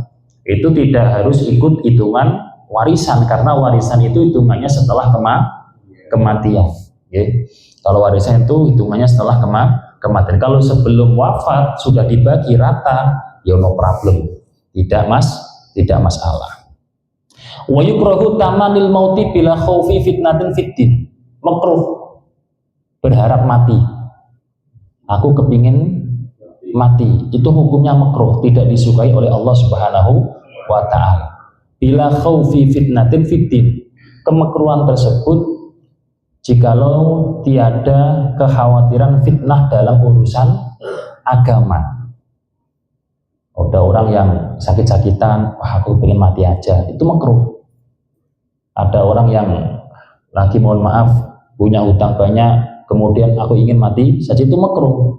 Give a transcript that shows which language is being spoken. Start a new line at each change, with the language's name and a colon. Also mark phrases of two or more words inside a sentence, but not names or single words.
Indonesian: Itu tidak harus ikut hitungan warisan, karena warisan itu hitungannya setelah kematian. Okay. Kalau warisan itu hitungannya setelah kematian. Kalau sebelum wafat sudah dibagi rata, ya
English: no problem,
Indonesian: tidak masalah.
Arabic: ويكره تمني الموت بلا خوف فتنة في الدين.
Indonesian: Makruh berharap mati. Aku kepingin mati, itu hukumnya makruh, tidak disukai oleh Allah
Arabic: سبحانه وتعالى. بلا خوف فتنة في الدين,
Indonesian: kemakruhan tersebut jikalau tiada kekhawatiran fitnah dalam urusan agama. Ada orang yang sakit-sakitan, wah aku pengen mati aja, itu makruh. Ada orang yang lagi mohon maaf punya hutang banyak, kemudian aku ingin mati saja, itu makruh.